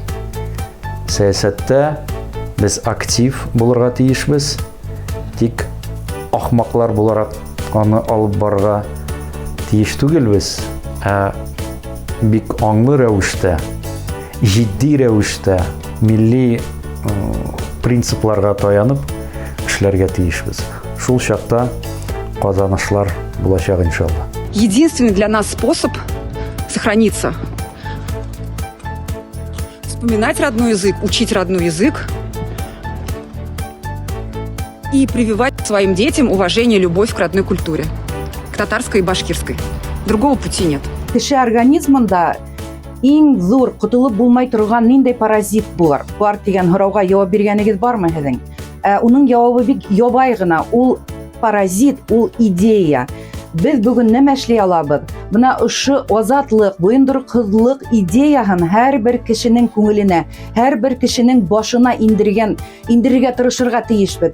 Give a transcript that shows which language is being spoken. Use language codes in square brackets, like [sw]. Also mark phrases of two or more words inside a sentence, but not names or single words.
[tt] Сәясәттә без актив булырга тиешбез, тик ахмаклар буларак аны алып барырга тиеш түгелбез, бик аңлы рәвештә, җитди рәвештә, милли принципларга таянып эшләргә тиешбез. Шул чакта казанышлар булачак иншалла. [ru] Единственный для нас способ сохраниться – вспоминать родной язык, учить родной язык и прививать своим детям уважение и любовь к родной культуре, к татарской и башкирской. Другого пути нет. [ba] Кеше организмында иң зур котылып булмай торган ниндәй паразит булар? Бар дигән һорауга җавап биргәнегез бармы һезнең? Уның җавабы бик ябай гына. Ул паразит, ул идея. Без бүген нәмә эшли алабыз? Бuna ошо азатлык, буйындыркызлык идеяһын һәрбер кешенең күңеленә, һәрбер кешенең башына индерергә тырышырга тиешбез.